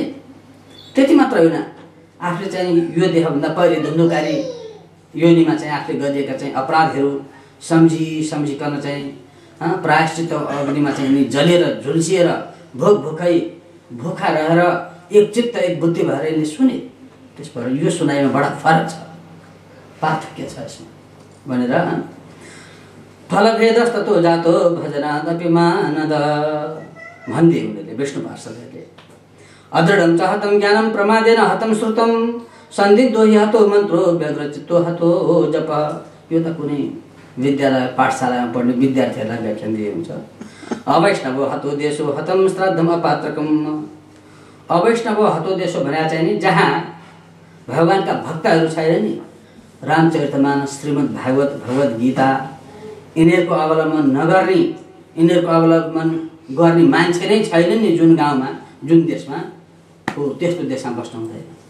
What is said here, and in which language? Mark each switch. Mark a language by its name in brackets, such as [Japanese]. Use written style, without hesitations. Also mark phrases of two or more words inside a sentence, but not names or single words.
[Nepali] त्यति मात्र होइन, आफूले चाहिँ यो देहभन्दा पहिले धुन्धुकारी योनिमा चाहिँ आफूले गरिएका चाहिँ अपराधहरू सम्झिकन चाहिँ प्रायश्चित अग्निमा चाहिँ यिनी जलेर झुल्सिएर भोखा रहेर एक चित्त एक बुद्धि भएर यिनले सुने। त्यसबाट यो सुनाइमा बडा फरक छ, पार्थक्य छ यसमा भनेर [Sanskrit] फलभेदस्ततो जातो भजनादपि मानद [Nepali] भन्थे उनीहरूले, विष्णु पार्षदहरूले। [Sanskrit] अदृढं च हतं ज्ञानं प्रमादेन हतं श्रुतं सन्दिग्धो हि हतो मन्त्रो व्यग्रचित्तो हतो जप। [Nepali] यो त कुनै विद्यालय पाठशालामा पढ्ने विद्यार्थीहरूलाई व्याख्यान दिए हुन्छ। [Sanskrit] अवैष्णवो हतो देशो हतं श्राद्धम अपात्रकम्। अवैष्णवो हतो देशो [Nepali] भने चाहिँ नि जहाँ भगवानका भक्तहरू छैन नि, रामचरितमानस, श्रीमद् भागवत, भगवद् गीता यिनीहरूको अवलम्बन नगर्ने, यिनीहरूको अवलम्बन गर्ने मान्छे नै छैन नि जुन गाउँमा जुन देशमा, हो त्यस्तो देशमा बस्नु हुँदैन।